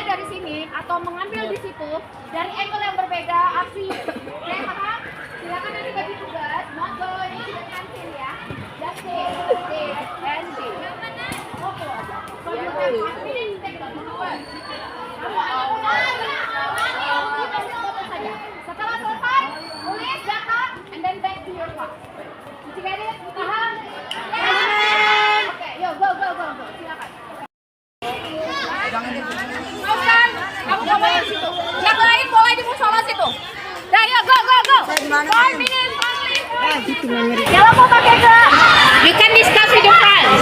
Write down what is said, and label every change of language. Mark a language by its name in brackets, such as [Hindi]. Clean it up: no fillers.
[Indonesian] sini atau mengambil di situ dari angle yang berbeda, aksi. Oke, paham? Silakan nanti bagi tugas. Monggo, ini sudah cancel ya. [English] Just stay and stay. [Indonesian] Yang mana? [English] Oke. So you have 1 minute to take the homework. [Indonesian] Kamu hanya ambil foto saja. Setelah selesai, tulis data [English] and then back to your class. Did you get it? [Indonesian] Paham? [English] Yes! Oke, yo go. Silakan. [Indonesian] Kausan, kamu boleh di situ. Yang lain boleh di musola situ. Dah, yuk [English] go. 5 minutes only. [Indonesian] Kalau mau pakai ke, [English] you can discuss with your friends.